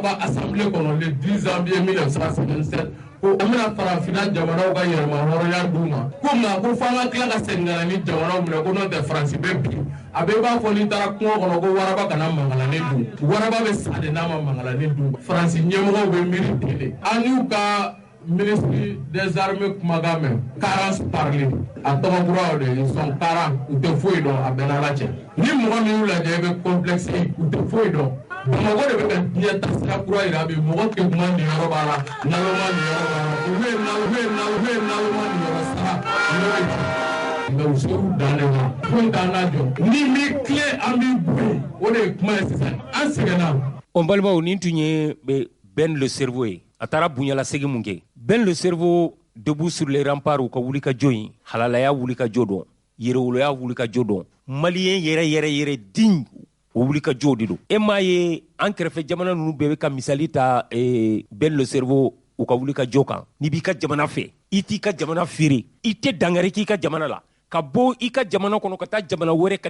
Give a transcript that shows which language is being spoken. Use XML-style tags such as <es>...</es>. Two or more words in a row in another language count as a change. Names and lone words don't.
<bm>ka assemblée kɔnɔ le 10 janvier 1957 ko an bɛna farafinna jamanaw ka yɛrɛma hɔrɔnya d'u ma ko nka ko f'an ka tila ka segin ka na ni jamanaw minɛ ko n'o tɛ France bɛ bin a bɛɛ b'a fɔ n'i taara kungo kɔnɔ ko waraba kana mangalani dun waraba bɛ sa de n'a ma mangalani dun France ɲɛmɔgɔw bɛ miiri ten de an y'u ka</bm> <fr>ministre des armées</fr> <bm>kumakan mɛn</bm> <fr>carence parler</fr> <bm>a tɔgɔkuraw de</bm> <fr>ils sont</fr> <bm>40 u tɛ foyi dɔn a bɛɛ n'Ala cɛ ni mɔgɔ min y'u lajɛ i bɛ complexe u tɛ foyi dɔn Bamakɔ de bɛ ka diɲɛ taasira kura yira bi mɔgɔ tɛ kuma niyɔrɔ b'a la naloma niyɔrɔ b'a la u bɛ naloma niyɔrɔ sara mais u ser'u dan de ma foyi t'an na jɔ ni mi tile an b'i bonya o de ye kuma ye sisan an sɛgɛnna. n balimaw nin tun ye Ben le Cerveau ye a taara bunyalasegin mun kɛ Ben le Cerveau</bm> <fr>debout sur les remparts</fr> <bm>u ka wulikajɔ in halalaya wulikajɔ dɔn yɛrɛwoloya wulikajɔ dɔn maliyɛn yɛrɛ digne o wulikajɔw de don e m'a ye an kɛrɛfɛ jamana ninnu bɛɛ bɛ ka misali ta Ben le Cerveau u ka wulikajɔ kan n'i b'i ka jamana fɛ i t'i ka jamana feere i tɛ dangari k'i ka jamana la ka bɔ i ka jamana kɔnɔ ka taa jamana wɛrɛ ka</bm>